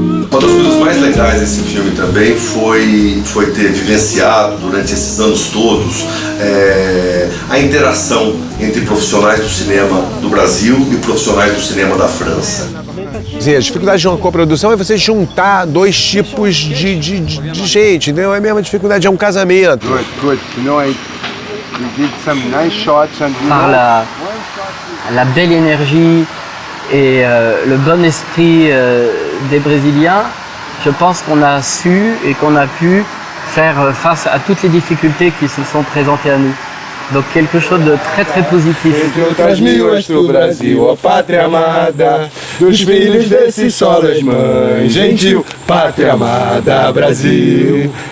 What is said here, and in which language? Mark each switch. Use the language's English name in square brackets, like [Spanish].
[Portuguese] Uma das coisas mais legais desse filme também foi ter vivenciado durante esses anos todos a interação entre profissionais do cinema do Brasil e profissionais do cinema da França. A dificuldade de uma coprodução é você juntar dois tipos de gente, entendeu? É a mesma dificuldade de um casamento. [French] Par la belle énergie et le bon esprit des Brésiliens, je pense qu'on a su et qu'on a pu faire face à toutes les difficultés qui se sont présentées à nous. Donc quelque chose de très très positif. [Portuguese] Entre outras mil do Brasil, a pátria amada, dos filhos desse sol das mães, gentil, pátria amada, Brasil.